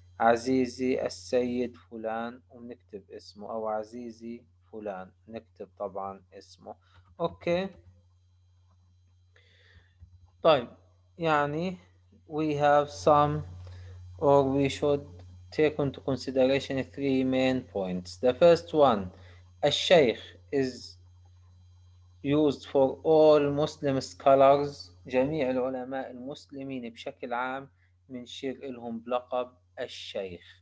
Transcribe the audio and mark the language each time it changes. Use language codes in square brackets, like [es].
[ar] عزيزي السيد فلان، ونكتب اسمه، أو عزيزي فلان نكتب طبعا اسمه. أوكي. طيب يعني [en] we have some, or we should take into consideration three main points. The first one, الشيخ is used for all Muslim scholars. [ar] جميع العلماء المسلمين بشكل عام بنشير لهم بلقب الشيخ.